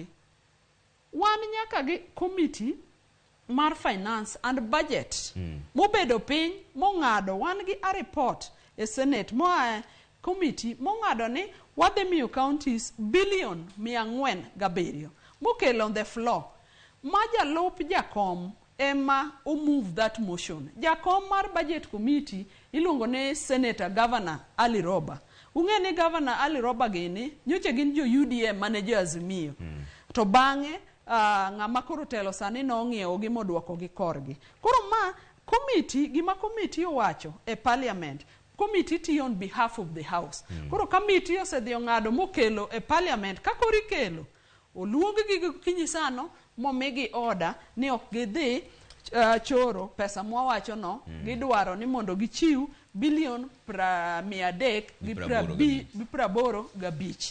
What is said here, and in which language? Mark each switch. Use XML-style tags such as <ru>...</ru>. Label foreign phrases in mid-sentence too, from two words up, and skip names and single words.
<luo>Wan nyaka gi committee mar</luo> <en>finance and budget</en> <luo>mobedo piny mong'ado wan gi</luo> <en>a report</en> <luo>e Senate moa committee mong'ado ni wadhi miyo counties bilion 407 mokelo</luo> <en>on the floor.</en> <luo>Ma jalup jakom ema</luo> <en>move that motion.</en> <luo>Jakom mar</luo> <en>budget committee</en> <luo>iluongo ne Senator Governor Ali Roba. Ung'e ni Governor Ali Roba gini nyocha gin jo UDM mane jo Azimio. To bang'e ng'ama koro telo sani nong'iewo gi modwoko gi korgi. Koro ma committee gima committee owacho e parliament.</luo> <en>Committee tiyo on behalf of the house.</en> <luo>Koro committee osedhi ong'ado mokelo e parliament ka koro ikelo oluong gi kinyi sano momigi order ni ok gidhi choro pesa mwawacho no gidwaro ni mondo gichiw bilion 385.</luo>